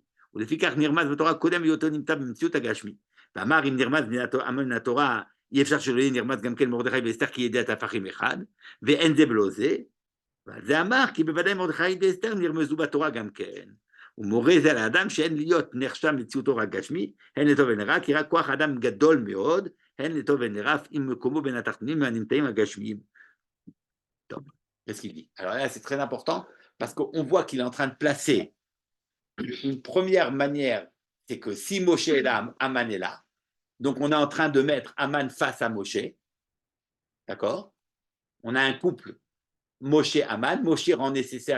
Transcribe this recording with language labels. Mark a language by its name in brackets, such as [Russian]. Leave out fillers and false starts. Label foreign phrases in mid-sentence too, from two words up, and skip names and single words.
[Hebrew] ולפיכך נרמז בתורה קודם היותו נמצא במציאות הגשמי. ואמר אם נרמז מן התורה, אי אפשר שלא יהיה נרמז גם כן מרדכי ואסתר כי ידי הטפחים אחד, ואין זה בלא זה. ועל זה אמר כי בוודאי מרדכי ואסתר נרמזו בתורה גם כן. ומורה זה לאדם שאין להיות נחשב מציאותו רק גשמי, הן לטוב הן לרע, כי רק כוח אדם גדול מאוד, הן לטוב הן לרע, אם מקומו בין התחתונים והנמצאים הגשמיים. טוב, [French] qu'est-ce qu'il dit? Alors là, c'est très important, parce qu'on voit qu'il est en train de placer une première manière, c'est que si Moshe est là, Aman est là. Donc on est en train de mettre Aman face à Moshe. D'accord? On a un couple Moshe-Aman. Moshe rend nécessaire la présence de Aman.